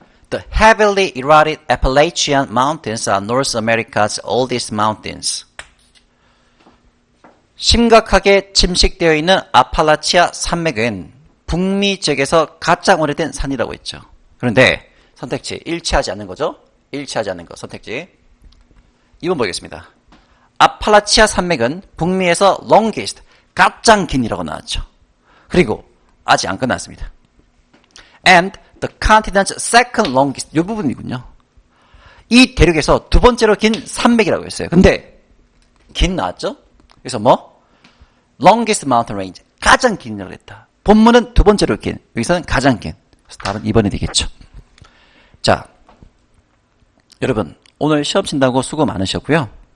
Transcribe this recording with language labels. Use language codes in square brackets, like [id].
[en] The heavily eroded Appalachian Mountains are North America's oldest mountains. [ko] 심각하게 침식되어 있는 아팔라치아 산맥은 북미 지역에서 가장 오래된 산이라고 했죠. 그런데 선택지 일치하지 않는 거죠. 일치하지 않는 거 선택지 2번 보겠습니다. 아팔라치아 산맥은 북미에서 longest, 가장 긴이라고 나왔죠. 그리고 아직 안 끝났습니다. [en] And the continent's second longest, [ko] 이 부분이군요. 이 대륙에서 두 번째로 긴 산맥이라고 했어요. 근데 긴 나왔죠? 그래서 뭐? [en] longest mountain range, [ko] 가장 긴이라고 했다. 본문은 두 번째로 긴, 여기서는 가장 긴. 그래서 답은 2번이 되겠죠. 자, 여러분 오늘 시험 친다고 수고 많으셨고요.